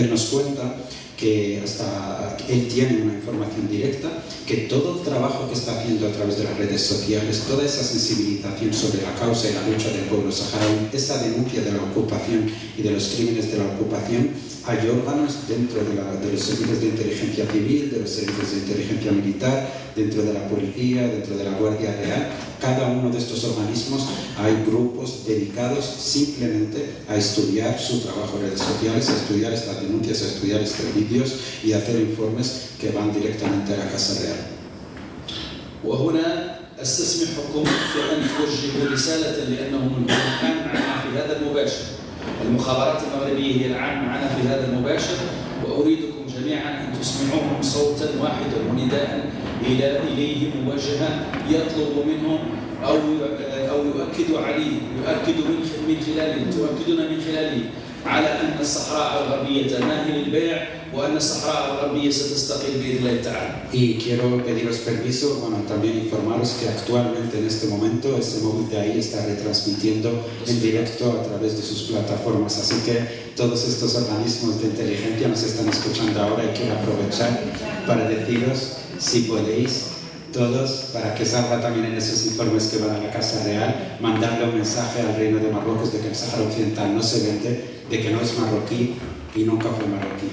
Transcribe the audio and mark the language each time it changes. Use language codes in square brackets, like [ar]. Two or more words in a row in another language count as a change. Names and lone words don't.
[es] Él nos cuenta que hasta él tiene una información directa, que todo el trabajo que está haciendo a través de las redes sociales, toda esa sensibilización sobre la causa y la lucha del pueblo saharaui, esa denuncia de la ocupación y de los crímenes de la ocupación, hay órganos dentro de los servicios de inteligencia civil, de los servicios de inteligencia militar, dentro de la policía, dentro de la Guardia Real. Cada uno de estos organismos hay grupos dedicados simplemente a estudiar su trabajo en redes sociales, a estudiar estas denuncias, a estudiar estos vídeos y a hacer informes que van directamente a la Casa Real. [ar] وهنا استسمحكم في أن توجهوا رسالة لأنهم الآن معنا في هذا المباشر. المخابرات المغربية هي الآن معنا في هذا المباشر، وأريدكم جميعا أن تسمعوهم صوتا واحدا ونداء إليهم موجها يطلب منهم أو يؤكدوا عليه، تؤكدون من خلاله على أن الصحراء الغربية تناهي للبيع وأن الصحراء الغربية ستستقل بإذن الله تعالى. [es] Y quiero pediros permiso, también informaros que actualmente en este momento este móvil de ahí está retransmitiendo en directo a través de sus plataformas, así que todos estos organismos de inteligencia nos están escuchando ahora y quiero aprovechar para deciros, si podéis, todos, para que salga también en esos informes que van a la Casa Real, mandarle un mensaje al Reino de Marruecos de que el Sáhara Occidental no se vende, de que no es marroquí y nunca fue marroquí.